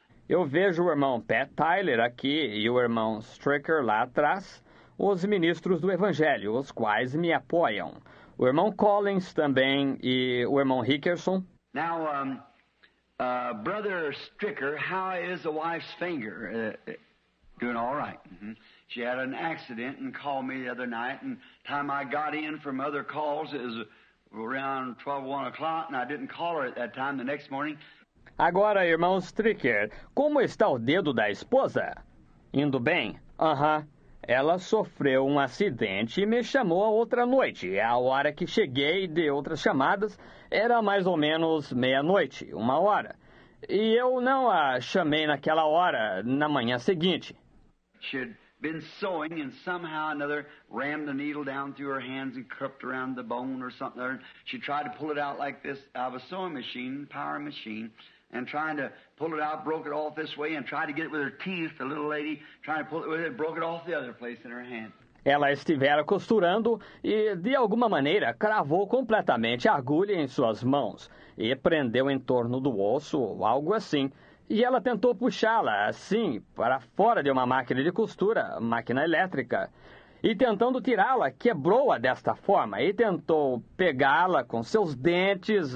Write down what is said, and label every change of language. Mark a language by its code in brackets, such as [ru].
[pt] Eu vejo o irmão Pat Tyler aqui e o irmão Stricker lá atrás, os ministros do Evangelho, os quais me apoiam. O irmão Collins também e o irmão Hickerson. [en] Now, Brother Stricker, how is the wife's finger? Doing all right. Mm-hmm. She had an accident and called me the other night, and time I got in from other calls, it was around 1 o'clock, and I didn't call her at that time. The next morning. [pt] Agora, irmão Stricker, como está o dedo da esposa? Indo bem? Aham. Ela sofreu um acidente e me chamou a outra noite. A hora que cheguei de outras chamadas era mais ou menos meia-noite, 1 hora. E eu não a chamei naquela hora, na manhã seguinte. [en] She had been sewing and somehow or another rammed the needle down through her hands and cupped around the bone or something. She tried to pull it out like this out of a sewing machine, power machine, and trying to pull it out, broke it off this way and tried to get it with her teeth, the little lady, trying to pull it with it, broke it off the other place in her hand. [pt] Ela estivera costurando e, de alguma maneira, cravou completamente a agulha em suas mãos e prendeu em torno do osso, algo assim. E ela tentou puxá-la, assim, para fora de uma máquina de costura, máquina elétrica. E tentando tirá-la, quebrou-a desta forma e tentou pegá-la com seus dentes.